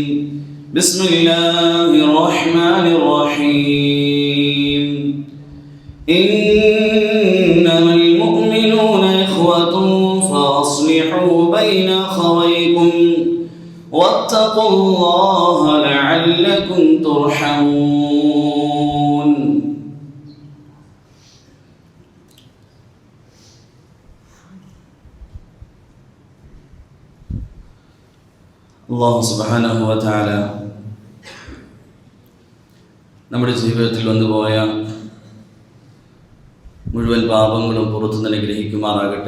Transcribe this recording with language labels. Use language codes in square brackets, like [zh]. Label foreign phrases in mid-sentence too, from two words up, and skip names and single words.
[ar] بسم الله الرحمن الرحيم. إنما المؤمنون إخوة فأصلحوا بين أخويكم واتقوا الله لعلكم ترحمون. [ml] അല്ലാഹു [ar] سبحانه وتعالى [ml] നമ്മുടെ ജീവിതത്തിൽ വന്നുപോയ മുഴുവൻ പാപങ്ങളും പുറത്തു നിന്ന് അനുഗ്രഹിക്കുമാറാകട്ടെ.